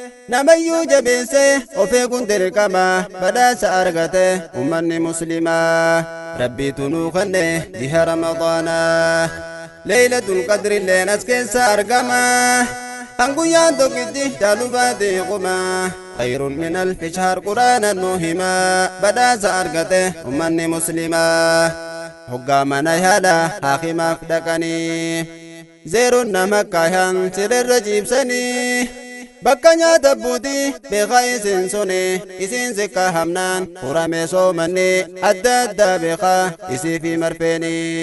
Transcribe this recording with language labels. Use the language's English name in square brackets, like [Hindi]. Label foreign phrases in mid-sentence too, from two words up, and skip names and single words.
[Oromo] Namayyuu jabeesse of eeguun dirqama badhaasa argate ummanni muslimaa. Rabbiitu nuu kenne jiha Ramadaanaa. Laylatul Qadri illeen as keessa argama. Kan guyyaan tokkitti jaalu baatee quma. [Arabic] خير من ألف شهر [Oromo] Qur'aana nuu hima. Badhaasa argate ummanni muslimaa. Hoggaa mana yaala haakimaaf dhaqanii. Zeeroon nama kaayan sirrirra ciibsanii. Bakka nyaata buutii beekaa isin suni isin sikka hamnaan furame soomanni adda adda beekaa isii fi marfeeni.